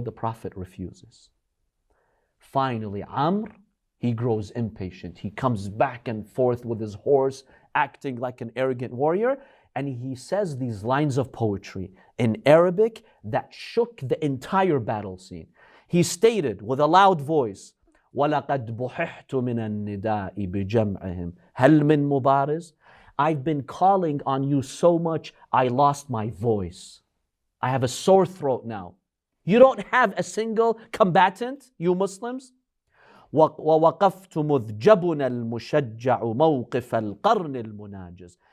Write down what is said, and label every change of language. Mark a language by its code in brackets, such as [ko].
[en] The Prophet refuses. Finally, Amr, he grows impatient. He comes back and forth with his horse, acting like an arrogant warrior. And he says these lines of poetry in Arabic that shook the entire battle scene. He stated with a loud voice, [ar] وَلَقَدْ بُحِحْتُ مِنَ النِّدَاءِ بِجَمْعِهِمْ هَلْ مِن مُبَارِزٍ. [en] I've been calling on you so much, I lost my voice. I have a sore throat now. You don't have a single combatant, you Muslims? [ar] وَوَقَفْتُ مُذْجَبُنَا الْمُشَجَّعُ مَوْقِفَ الْقَرْنِ الْمُنَاجِزِ.